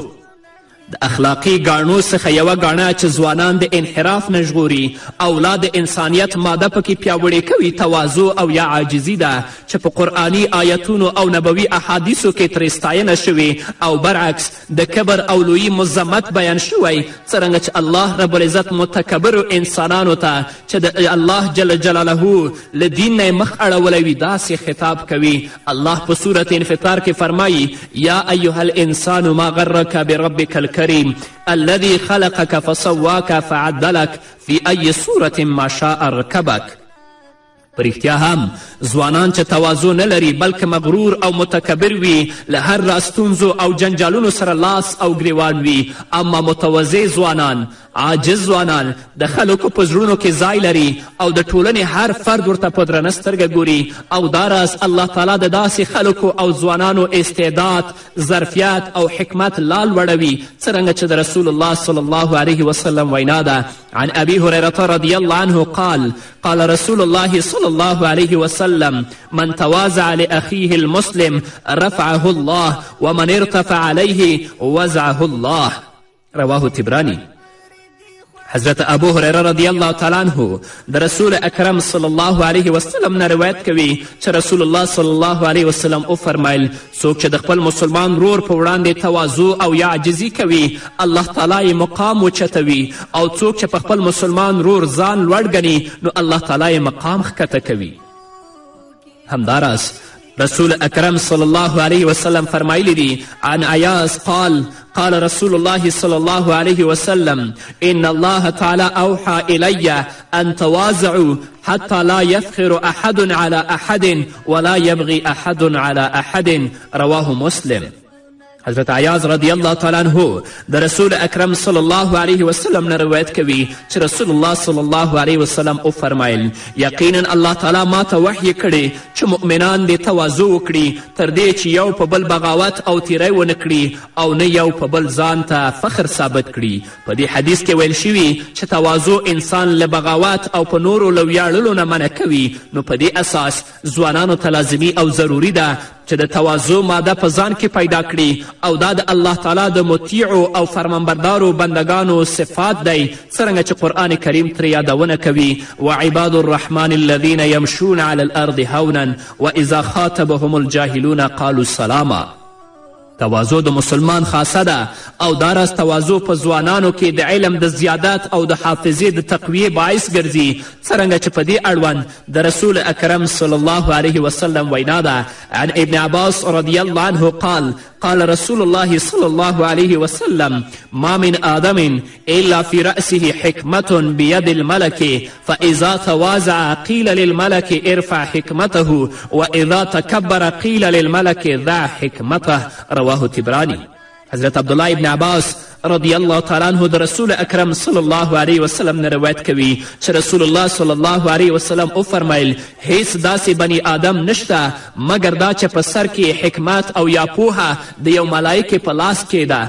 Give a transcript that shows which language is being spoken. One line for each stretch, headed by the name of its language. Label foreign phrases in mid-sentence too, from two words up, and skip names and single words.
Pashto: د اخلاقي ګاڼو څخه یوه ګاڼه چې ځوانان د انحراف نه ژغوري او لا د انسانیت ماده پکې پیاوړې کوي تواضع او یا عاجزي ده چې په قرآني آیتونو او نبوي احادیثو کې ترې ستاینه شوې او برعکس د کبر او لویي مذمت بیان شوی څرنګه چې
Arabic: الله رب العزت
Pashto: متکبرو انسانانو ته چې د
Arabic: الله جل جلاله
Pashto: له دین نه مخ اړولی وي داسې خطاب کوي. الله په سورت انفطار کې فرمایي
Arabic: یا ایها الانسان ما غرک بربک الكريم الذي خلقك فسواك فعدلك في أي صورة ما شاء ركبك.
Pashto: په رښتیا هم ځوانان چې تواضع نه لري بلکې مغرور او متکبر وي له هر راستونزو او جنجالونو سره لاس او ګریوان وي، اما متواضع ځوانان عاجز ځوانان د خلکو په زړونو کې ځای لري او د ټولنې هر فرد ورته په درنه سترګه ګوري او دا راز الله تعالی د داسې خلکو او ځوانانو استعداد ظرفیت او حکمت لا لوړوي څرنګه چې د
Arabic: رسول الله صلی الله علیه وسلم
Pashto: وینا ده.
Arabic: عن ابي هريره رضی الله عنه قال رسول الله صلی الله عليه وسلم من تواضع لأخيه المسلم رفعه الله ومن ارتفع عليه وزعه الله. رواه تبرانی.
Pashto: حضرت ابو هریره
Arabic: رضی الله تعالی عنه
Pashto: د
Arabic: رسول اکرم صلی الله علیه وسلم
Pashto: نه روایت کوي چې
Arabic: رسول الله صلی الله علیه وسلم
Pashto: وفرمیل څوک چې د خپل مسلمان ورور په وړاندې تواضع او یا عاجزي کوي الله تعالی یې مقام اوچتوي او څوک چې په خپل مسلمان ورور ځان لوړ ګڼي نو الله تعالی یې مقام ښکته کوي.
Arabic: همداراز رسول اکرم صلی الله علیه وسلم
Pashto: فرمایلی دی
Arabic: عن عیاض قال رسول الله صلی الله علیه وسلم ان الله تعالی اوحى الی ان تواضعوا حتى لا يفخر احد على احد ولا يبغي احد على احد. رواه مسلم.
Pashto: حضرت عیاض
Arabic: رضی الله تعالی عنه
Pashto: د
Arabic: رسول اکرم صلی الله علیه وسلم
Pashto: نه روایت کوي چې
Arabic: رسول الله صلی الله علیه وسلم
Pashto: وفرمایل یقینا الله تعالی ما ته وحی کړی چې مؤمنان دې تواضع وکړي تر دې چې یو په بل بغاوت او تیری ونه کړي او نه یو په بل ځان ته فخر ثابت کړي. په دې حدیث کې ویل شوي چې تواضع انسان له بغاوت او په نورو له ویاړلو نه منع کوي. نو په دې اساس ځوانانو ته لازمي او ضروري ده چې د تواضع ماده په ځان کې پیدا کړي او دا د الله تعالی د مطیعو او فرمانبردارو بندگانو صفات دی څرنګه چې قرآن کریم ترې یادونه کوي
Arabic: وعباد الرحمن الذین یمشون علی الارض هونا واذا خاطبهم الجاهلون قالوا سلاما.
Pashto: تواضع د مسلمان خاصه ده او داراز تواضع په ځوانانو کې د علم د زیادت او د حافظې د تقویې باعث ګرځي څرنګه چې په دې اړوند د
Arabic: رسول اکرم صلی الله علیه وسلم
Pashto: وینا ده.
Arabic: عن ابن عباس رضی الله عنه قال رسول الله صلی الله علیه وسلم ما من آدم الا في رأسه حکمة بید الملك فاذا تواضع قیل للملك ارفع حکمته واذا تکبر قیل للملك ضع حکمته. رواه تبرانی.
Pashto: حضرت عبدالله ابن عباس
Arabic: رضی الله تعالی عنه
Pashto: د
Arabic: رسول اکرم صلی الله علیه وسلم
Pashto: نه روایت کوي چې
Arabic: رسول الله صلی الله علیه وسلم
Pashto: وفرمیل هیڅ داسې بني آدم نشته مګر دا چې په سر کې حکمت او یا پوهه د یو ملایکې په لاس کې ده.